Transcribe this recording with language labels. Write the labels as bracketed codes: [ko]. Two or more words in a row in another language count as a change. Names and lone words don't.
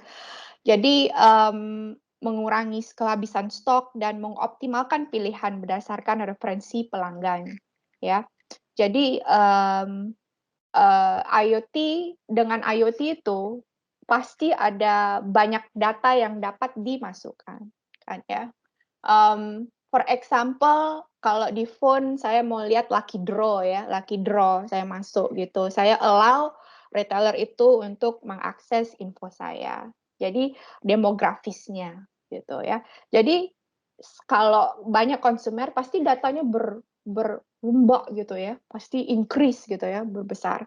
[id] Jadi mengurangi kehabisan stok dan mengoptimalkan pilihan berdasarkan referensi pelanggan, ya. Jadi IoT dengan IoT itu pasti ada banyak data yang dapat dimasukkan, kan ya. [en] For example, [id] kalau di phone saya mau lihat [en] lucky draw [id] ya, [en] lucky draw [id] saya masuk gitu. Saya allow retailer itu untuk mengakses info saya. Jadi demografisnya gitu ya. Jadi kalau banyak konsumer pasti datanya berombak gitu ya, pasti increase gitu ya, berbesar.